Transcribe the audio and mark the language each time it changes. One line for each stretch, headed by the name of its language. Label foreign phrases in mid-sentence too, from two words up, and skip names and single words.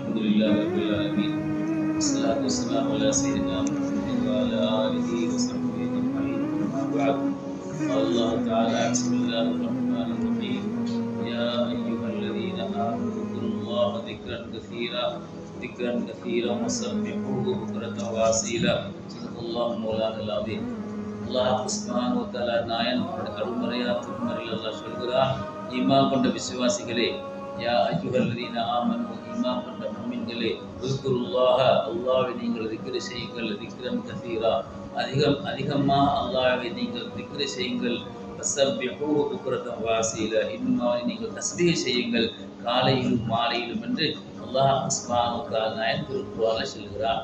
Arabic: لله رب العالمين والصلاة والسلام على سيدنا محمد وعلى آله وصحبه أجمعين أما بعد قال الله تعالى بسم الله الرحمن الرحيم يا أيها الذين آمنوا اذكروا الله ذكرا كثيرا وسبحوه بكرة وأصيلا صدق الله مولانا العظيم.
Tamil: அல்லாஹ்
Arabic: سبحانه وتعالى
Tamil: நாயன் அருள்மறையா திருமறையில் அல்லாஹ் சொல்கிறான், ஈமான் கொண்ட விசுவாசிகளே,
Arabic: يا أيها الذين آمنوا,
Tamil: ஈமான் கொண்ட முஃமின்களே, உஸ்குருல்லாஹ, அல்லாஹ்வை நீங்கள் திக்ர் செய்யுங்கள்,
Arabic: ذكرا كثيرا,
Tamil: அதிகமாக அல்லாஹ்வை நீங்கள் திக்ர் செய்யுங்கள்,
Arabic: وسبحوه بكرة وأصيلا,
Tamil: இன்னும் நீங்கள் தஸ்பீஹ் செய்யுங்கள் காலையிலும் மாலையிலும் என்று அல்லாஹ்
Arabic: سبحانه وتعالى
Tamil: நாயன் திருக்குர்ஆனில் சொல்கிறான்.